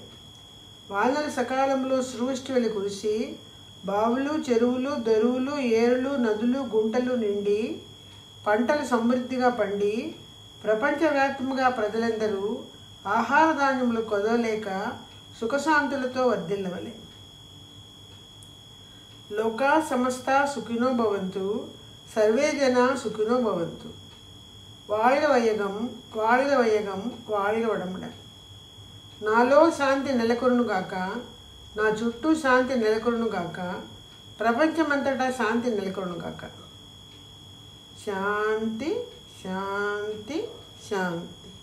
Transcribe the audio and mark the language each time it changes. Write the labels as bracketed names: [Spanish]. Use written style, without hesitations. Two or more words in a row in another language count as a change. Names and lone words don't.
[Telugu] వానలు సకాలంలో సృష్టి వెలి కురిసి బావులు, చెరువులు, దొరువులు, ఏరులు, నదులు, గుంటలు నిండి పంటలు సమృద్ధిగా పండి ప్రపంచవ్యాప్తముగా ప్రజలందరూ ఆహార ధాన్యములు కొదవలేక సుఖశాంతులతో వర్ధిల్లవలే. [Sanskrit] లోకా సమస్త సుఖినో భవంతు. సర్వే జన సుఖినో భవంతు. [Tamil] வாழ்க வையகம், வாழ்க வையகம், வாழ்க வளமுடன். [Telugu] నాలో శాంతి నెలకొనుగాక, నా చుట్టూ శాంతి నెలకొనుగాక, ప్రపంచమంతటా శాంతి నెలకొనుగాక. శాంతి శాంతి శాంతి.